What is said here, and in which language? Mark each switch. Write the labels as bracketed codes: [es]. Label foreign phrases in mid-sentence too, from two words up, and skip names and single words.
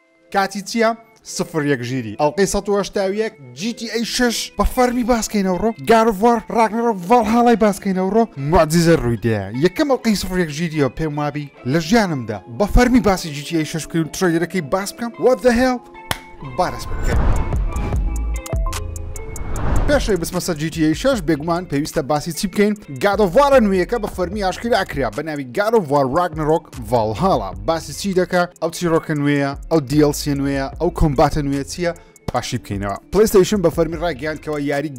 [ckb] کاتی چییە؟ سفر یەک ژیری ئەڵلقەی 1970 GTA 6 بە فەرمی باسکەینەوڕۆ God of War Ragnarok ڤالهاڵای باسکەینەوڕۆ معجزە ڕوویدەیە یەکەم ئەڵلقەی سفر یەک ژیریەوە پێم وابی لە ژیانمدا بە فەرمی باسی GTA 6 بکەین و ترەیلەکەی باس بکەم [en] What the hell [ckb] بارەس بکەین پێشەوەی بچمە سەر GTA 6 بێگومان پێویستە باسی چی بکەین God of War نوێیەکە بە فەرمی ئاشکرا کرا بە ناوی God of War Ragnarok ڤالهاڵا باسی چی دەکات ئەو چیرۆکە نوێیە ئەو DLC نوێیە ئەو کۆمباتە نوێ چییە باشی بکەینەوە PlayStation بە فەرمی ڕاگەیاندکەوە یاری